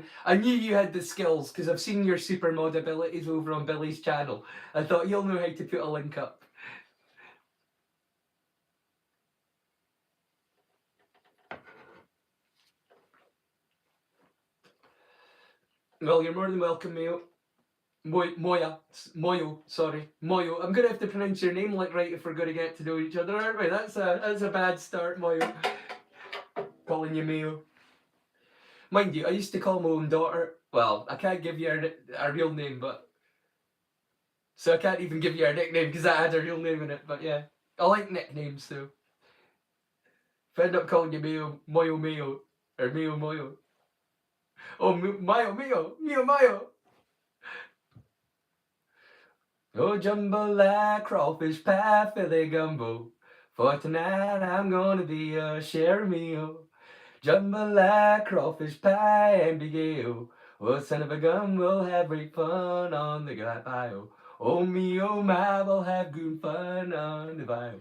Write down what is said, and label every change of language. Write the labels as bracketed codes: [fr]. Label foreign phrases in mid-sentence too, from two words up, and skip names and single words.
[en] I knew you had the skills because I've seen your super mod abilities over on Billy's channel. I thought you'll know how to put a link up. Well, you're more than welcome, Mayo. Moyo, sorry. Moyo. I'm gonna have to pronounce your name like right if we're gonna get to know each other, aren't we? That's a bad start, Moyo. Calling you Mayo. Mind you, I used to call my own daughter. Well, I can't give you a real name, but so I can't even give you a nickname because I had a real name in it. But yeah, I like nicknames, so if I end up calling you Mayo, Moyo Mayo, or Mayo Moyo. Oh, Mayo Mayo, Mayo Mayo. Oh, jambalaya, crawfish pie, Philly gumbo. For tonight I'm gonna be a share meal. Jambalaya, crawfish pie, and big ale. Oh, son of a gun, we'll have great fun on the bio. Oh me, oh my, we'll have good fun on the bio.